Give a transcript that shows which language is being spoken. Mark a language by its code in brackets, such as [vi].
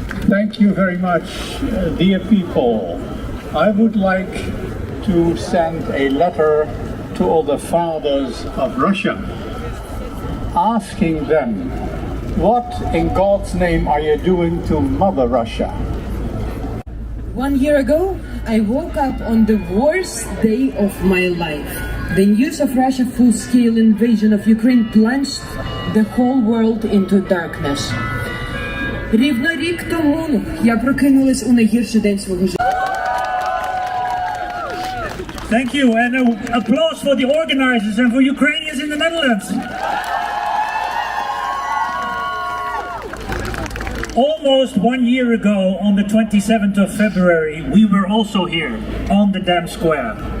[en] Thank you very much, dear people. I would like to send a letter to all the fathers of Russia, asking them, what in God's name are you doing to Mother Russia? 1 year ago, I woke up on the worst day of my life. The news of Russia's full-scale invasion of Ukraine plunged the whole world into darkness. [uk] Рівно рік тому я прокинулась у найгірший день свого життя. [en] Thank you, and applause for the organizers and for Ukrainians in the Netherlands. Almost 1 year ago, on the 27th of February, we were also here on the Dam Square.